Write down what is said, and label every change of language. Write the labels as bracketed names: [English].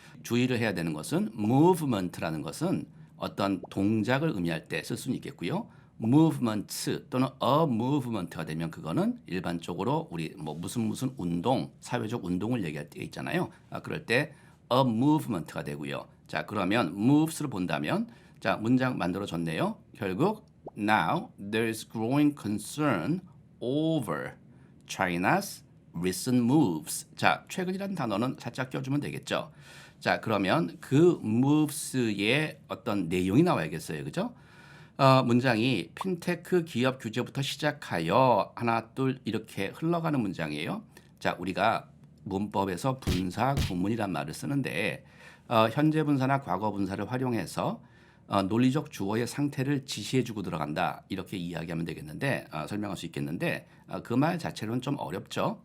[Korean] 주의를 해야 되는 것은 movement라는 것은 어떤 동작을 의미할 때 쓸 수는 있겠고요. movement 또는 a movement가 되면 그거는 일반적으로 우리 무슨 운동, 사회적 운동을 얘기할 때 있잖아요. 그럴 때 a movement가 되고요. 자, 그러면 moves를 본다면 자, 문장 만들어졌네요. 결국 [English] now there is growing concern over China's recent moves. [Korean] 자, 최근이라는 단어는 살짝 껴주면 되겠죠. 자, 그러면 그 moves의 어떤 내용이 나와야겠어요. 그죠? 문장이 핀테크 기업 규제부터 시작하여 하나 둘 이렇게 흘러가는 문장이에요. 자, 우리가 문법에서 분사 구문이란 말을 쓰는데 현재 분사나 과거 분사를 활용해서 논리적 주어의 상태를 지시해주고 들어간다 이렇게 이야기하면 되겠는데 설명할 수 있겠는데 그 말 자체로는 좀 어렵죠.